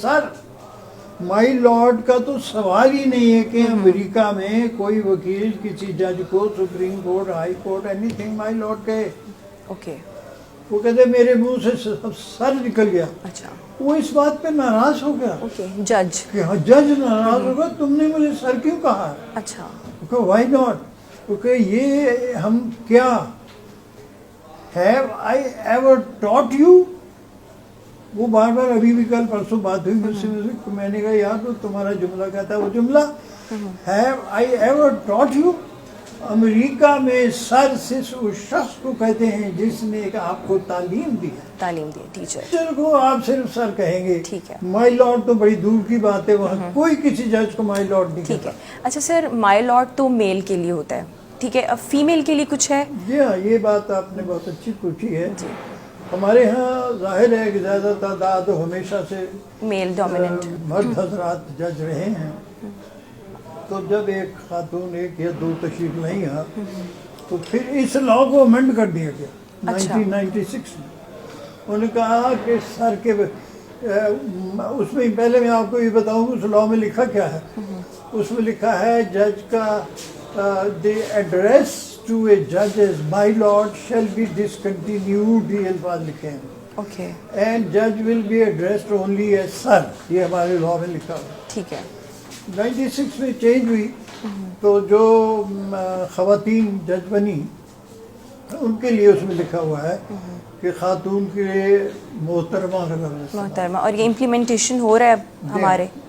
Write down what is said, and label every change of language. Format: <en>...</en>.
<ur>سر, مائی lord کا تو سوال ہی نہیں ہے کہ امریکہ میں کوئی وکیل کسی جج کو supreme court high court any thing my lord کہے.</ur> <en>Okay.</en> <ur>وہ کہتے میرے منہ سے سر نکل گیا. اچھا. وہ اس بات پہ ناراض ہو گیا. اوکے. جج ناراض ہوگا, تم نے مجھے سر کیوں کہا. اچھا.</ur> <en>Why not.</en> <ur>کیونکہ یہ ہم کیا</ur> <en>Have I ever taught you?</en> <ur>وہ بار بار ابھی بھی کل پرسوں بات ہوئی مجھ سے, میں نے کہا یار تمہارا جملہ کہتا ہے وہ جملہ</ur> <en>Have I ever taught you?</en> <ur>امریکہ میں سر صرف اس شخص کو کہتے ہیں جس نے آپ کو تعلیم دی. ٹیچر کو آپ صرف سر کہیں گے. ٹھیک ہے. مائی لارڈ تو بڑی دور کی بات ہے, وہاں کوئی کسی جج کو مائی لارڈ نہیں. ٹھیک ہے. اچھا سر, مائی لارڈ تو میل کے لیے ہوتا ہے, ٹھیک ہے, اب فیمیل کے لیے کچھ ہے؟ جی ہاں, یہ بات آپ نے بہت اچھی پوچھی ہے. ہمارے ہاں ظاہر ہے کہ زیادہ تعداد ہمیشہ سے</ur> <en>male dominant</en> <ur>مرد حضرات جج رہے ہیں. تو جب ایک خاتون 1 یا 2 تشریف نہیں آ, تو پھر اس لا کو امینڈ کر دیا گیا 1996 میں. انہوں نے کہا کہ سر کے اس میں پہلے میں آپ کو یہ بتاؤں اس لا میں لکھا کیا ہے. اس میں لکھا ہے جج کا</ur> <en>the address to a judge as my lord shall be discontinued. یہ الفاظ لکھے ہیں. Okay. And judge will be addressed only as sir.</en> <ur>یہ ہمارے لاء میں لکھا ہوا. ٹھیک ہے. 96 میں چینج ہوئی تو جو خواتین جج بنی ان کے لیے اس میں لکھا ہوا ہے کہ خاتون کے لیے محترمہ کا لفظ محترمہ، اور یہ امپلیمنٹیشن ہو رہا ہے اب ہمارے.</ur>